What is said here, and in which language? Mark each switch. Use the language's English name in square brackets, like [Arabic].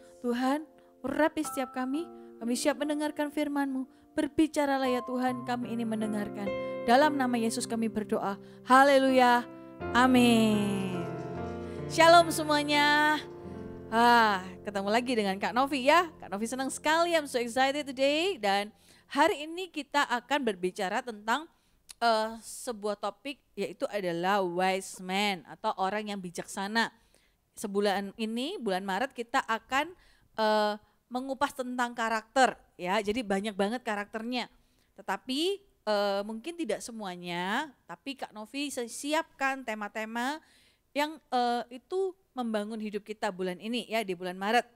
[Indonesian] Tuhan, urapi setiap kami siap mendengarkan firman-Mu. Berbicaralah ya Tuhan, kami ini mendengarkan. Dalam nama Yesus kami berdoa. Haleluya. Amin. Shalom semuanya. Ketemu lagi dengan Kak Novi ya. Kak Novi senang sekali, [English] I'm so excited today. [Indonesian] Dan hari ini kita akan berbicara tentang sebuah topik, yaitu adalah wise man atau orang yang bijaksana. Sebulan ini, bulan Maret, kita akan mengupas tentang karakter ya. Jadi banyak banget karakternya. Tetapi mungkin tidak semuanya, tapi Kak Novi siapkan tema-tema yang itu membangun hidup kita bulan ini ya, di bulan Maret.